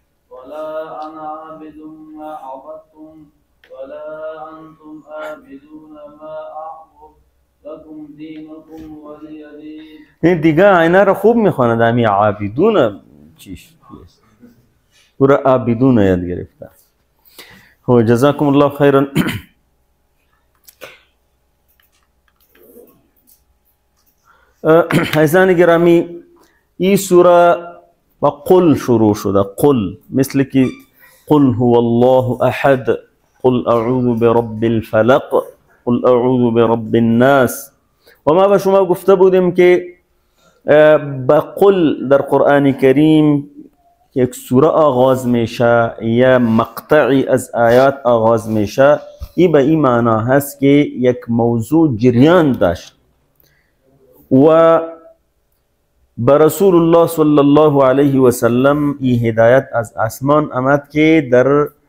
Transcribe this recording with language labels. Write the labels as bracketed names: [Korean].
[Arabic] ولا أنا عابد ما عبدتم ولا أنتم عابدون ما أعبد لكم دينكم ولي دين. [Persian] این دیگه اینا رو خوب میخواند. همی عابدون چیش او را عابدون یاد گرفته. خب جزاکم الله خیرا. عزیزان گرامی، این سوره با قل شروع شده. قل مثل که [Arabic] قل هو الله احد، قل اعوذ برب الفلق، قل اعوذ برب الناس. [Persian] و ما به شما گفته بودیم که با قل در قرآن کریم یک سوره آغاز میشه یا مقطعی از آیات آغاز میشه، این به این معنا هست که یک موضوع جریان داشت و به رسول الله صلی الله علیه و سلم این هدایت از آسمان آمد که در